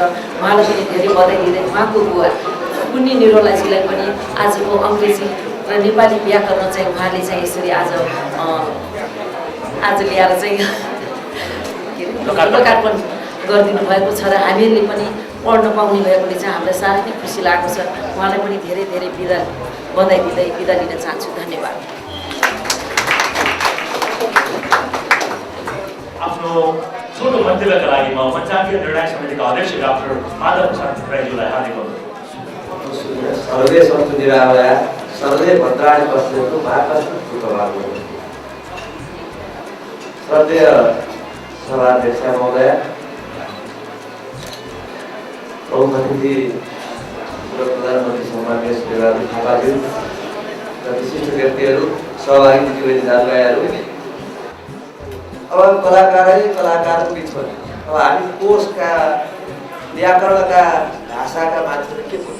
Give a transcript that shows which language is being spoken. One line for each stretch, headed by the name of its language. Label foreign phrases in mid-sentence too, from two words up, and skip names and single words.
Nepali: उहाँलाई पनि धेरै बधाई दिँदै उहाँको बुवा पुण्य निरौलाजीलाई पनि आजको अङ्ग्रेजी र नेपाली व्याकरण चाहिँ उहाँले चाहिँ यसरी आज ल्याएर चाहिँ लोकार्पण गरिदिनु भएको छ र हामीहरूले पनि पढ्न पाउने भएकोले चाहिँ हामीलाई साह्रै नै खुसी लागेको छ। उहाँलाई पनि धेरै धेरै बधाई दिँदै बिदा लिन चाहन्छु। धन्यवाद। आफ्नो छोटो मन्तव्यका लागि म पञ्चायतीय निर्णायक समितिका अध्यक्ष डाक्टर माधव प्रसाद राईज्यूलाई हार्दिक
Sanskrit: सर्वे सन्तु निरामया सर्वे भद्राणि पश्यन्तु मा कश्चित् दुःखभाग् भवेत्।
Nepali: श्रद्धेय सभाध्यक्ष महोदय, प्रमुख अतिथि पूर्व प्रधानमन्त्री सम्माननीय सूर्यबहादुर थापाज्यू र विशिष्ट व्यक्तिहरू, सहभागी दिदीबहिनीहरू, अब कलाकारको बिचमा अब हामी कोषका व्याकरणका भाषाका मान्छेहरू के बोल्छौँ?